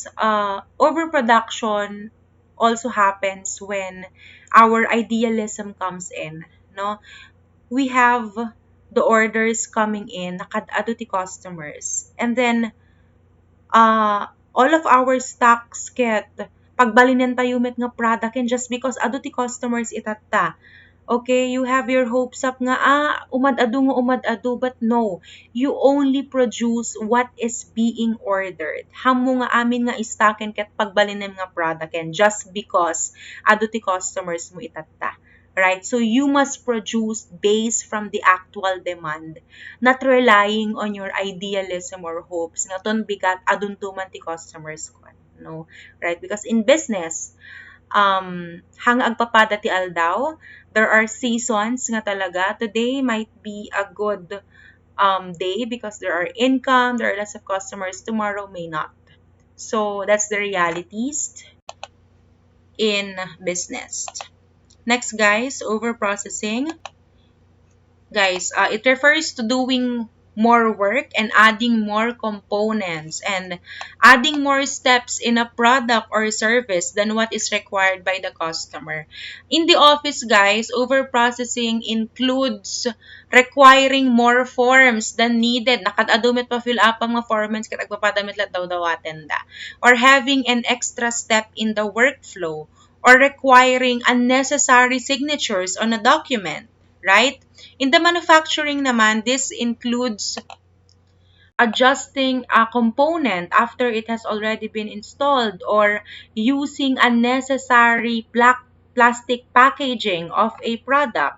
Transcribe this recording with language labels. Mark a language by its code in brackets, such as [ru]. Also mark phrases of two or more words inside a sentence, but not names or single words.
[en] Overproduction also happens when our idealism comes in. No, we have the orders coming in, [ilo] nakadado ti customers, [en] and then all of our stocks get [ilo] pagbalinan tayo met nga [en] product and just because [ilo] ado ti customers itatta. [en] Okay, you have your hopes up [ilo] nga, umad-ado, [en] but no, you only produce what is being ordered. [ilo] Hamo nga amin nga istaken ket pagbalinan nga product [en] and just because [ilo] ado ti customers mo itatta. [en] Right? So you must produce based from the actual demand, not relying on your idealism or hopes [ilo] nga ton bigat adun tuman ti customers ko. [en] No, right? Because in business, [ilo] hang agpapada ti aldaw, [en] there are seasons nga talaga. Today might be a good day because there are income, there are lots of customers. Tomorrow may not. So that's the realities in business. Next, guys, overprocessing. Guys, it refers to doing more work and adding more components and adding more steps in a product or service than what is required by the customer. In the office, guys, overprocessing includes requiring more forms than needed. [ilo] Nakadadumit pa [en] fill up [ilo] ang mga forms kat agpapadamit lat daw-dawaten da. [en] Or having an extra step in the workflow or requiring unnecessary signatures on a document, right? In the manufacturing naman, this includes adjusting a component after it has already been installed or using unnecessary plastic packaging of a product.